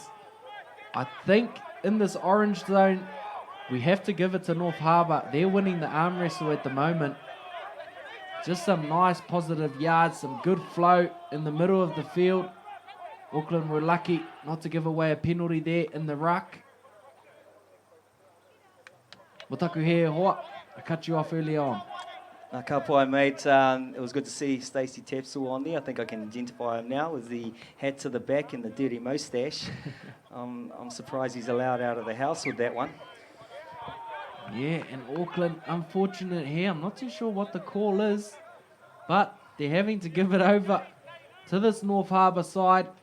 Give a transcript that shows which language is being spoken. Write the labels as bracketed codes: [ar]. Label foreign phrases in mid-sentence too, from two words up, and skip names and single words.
[en] I think in this orange zone, we have to give it to North Harbour. They're winning the arm wrestle at the moment. Just some nice positive yards, some good flow in the middle of the field. Auckland were lucky not to give away a penalty there in the ruck. [mi] Motaku he hoa, [en] I cut you off early on. [mi] Ka pai, mate. [en] It was good to see Stacey Tapsell on there. I think I can identify him now with the hat to the back and the dirty moustache. I'm surprised he's allowed out of the house with that one. Yeah, and Auckland, unfortunate here. I'm not too sure what the call is, but they're having to give it over to this North Harbour side.